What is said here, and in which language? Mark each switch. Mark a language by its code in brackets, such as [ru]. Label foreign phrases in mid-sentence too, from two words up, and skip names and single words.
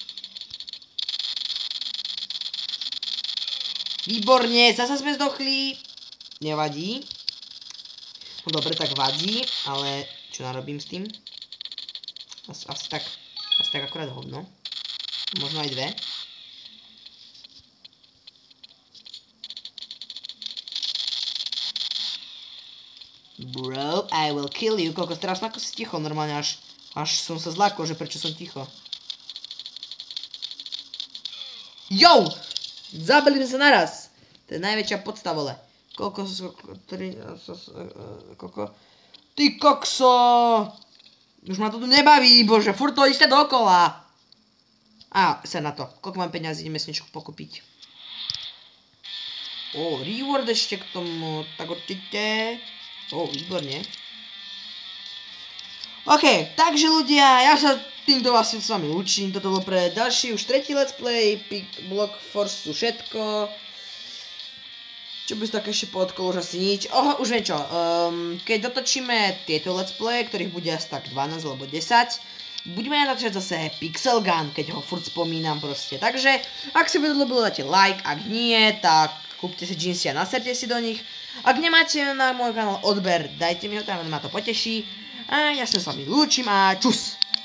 [sk] Výborne, zasa sme zdochli. Nevadí. No dobre, tak vadí, ale čo narobím s tým? Asi tak akurát hovno. Možno aj 2. [en] Bro, I will kill you. [sk] Koľko strašno, ako si ticho, normálne až som sa zlákol, že prečo som ticho. Yo! Zabili sme sa naraz. To je najväčšia podsta, vole. Koľko... Ty kokso! Už ma to tu nebaví, bože, furt to isté dokola. Á, sa na to. Koľko mám peňazí, ideme si niečo pokúpiť. Reward ešte k tomu, tak určite. Výborne. OK, takže ľudia, ja sa týmto vlastne s vami učím. Toto bolo pre ďalší, už 3. [en] let's play. [sk] Block Force sú všetko. Čo by sa tak ešte poodkolo, už asi nič. Už viem čo. Keď dotočíme tieto [en] let's play, [sk] ktorých bude asi tak 12 alebo 10, budeme natáčať zase Pixel Gun, keď ho furt spomínam proste. Takže, ak si video ľúbilo, dáte like, ak nie, tak kúpte si džínsy a naserte si do nich. Ak nemáte na môj kanál odber, dajte mi ho tam, ma to poteší. A ja sa s vami lúčim a čus!